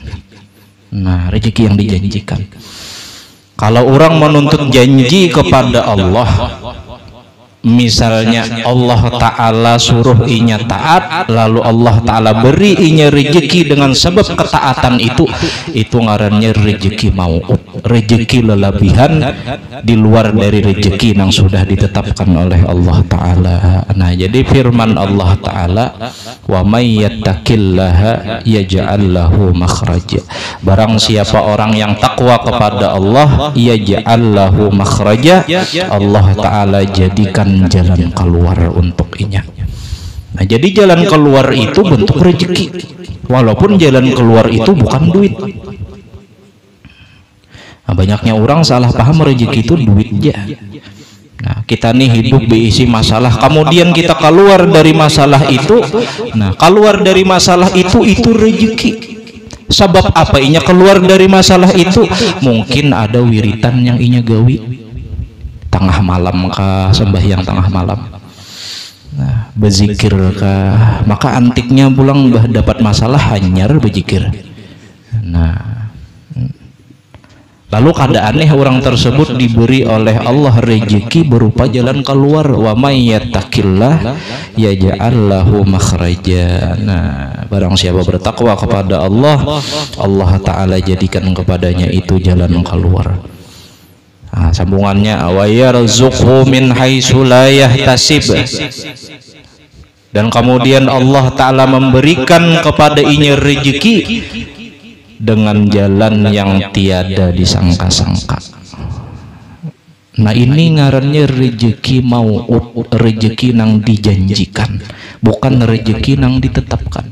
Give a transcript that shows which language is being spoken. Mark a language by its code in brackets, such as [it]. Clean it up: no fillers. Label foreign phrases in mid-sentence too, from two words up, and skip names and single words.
[bjn] Nah, rezeki yang dijanjikan. Kalau orang menuntut janji kepada Allah, misalnya Allah Ta'ala suruh inya taat, lalu Allah Ta'ala beri inya rezeki dengan sebab ketaatan itu ngarannya rezeki mau'ud, rezeki lelebihan di luar dari rezeki yang sudah ditetapkan oleh Allah Ta'ala. [id] Nah jadi firman Allah Ta'ala, [ar] ومن يتق الله يجعل له مخرجا, [bjn] barang siapa orang yang takwa kepada Allah, [ar] يجعل له مخرجا, [bjn] Allah Ta'ala jadikan jalan keluar untuk inya. Nah jadi jalan keluar itu bentuk rezeki, walaupun jalan keluar itu bukan duit. [id] Nah, banyaknya orang salah paham rezeki itu duit aja. Nah kita nih hidup diisi masalah, kemudian kita keluar dari masalah itu. Nah keluar dari masalah itu rezeki. Sebab apa inya keluar dari masalah itu? [bjn] Mungkin ada wiritan yang inya gawi tengah malam kah, sembahyang tengah malam, nah berzikir kah, maka antiknya pulang dapat masalah hanyar berzikir. [id] Nah lalu keadaannya orang tersebut diberi oleh Allah rezeki berupa jalan keluar, [ar] ومن يتق الله يجعل له مخرجا. [id] Nah barang siapa bertakwa kepada Allah, Allah Ta'ala jadikan kepadanya itu jalan keluar. Nah, sambungannya, [ar] ويرزقه من حيث لا يحتسب, [id] dan kemudian Allah Ta'ala memberikan kepada inya rezeki dengan jalan yang tiada disangka-sangka. [bjn] Nah ini ngarannya rezeki mau'ud, rezeki nang dijanjikan, bukan rezeki nang ditetapkan.